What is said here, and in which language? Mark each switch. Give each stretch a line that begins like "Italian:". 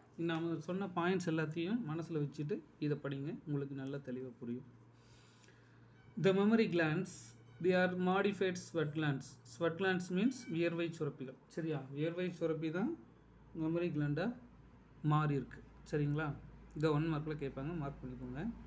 Tamil: நம்ம சொன்ன பாயிண்ட்ஸ் எல்லாத்தையும் மனசில் வச்சுட்டு இதை படிங்க, உங்களுக்கு நல்லா தெளிவாக புரியும்.
English: The mammary glands, they are modified sweat glands. Sweat glands means
Tamil: வியர்வை சுரப்பிகள். சரியா? வியர்வை சுரப்பி தான் மெமரி கிளாண்டாக மாறி இருக்கு. சரிங்களா? இதை 1 மார்க்கில் கேட்பாங்க, மார்க் பண்ணிக்கோங்க.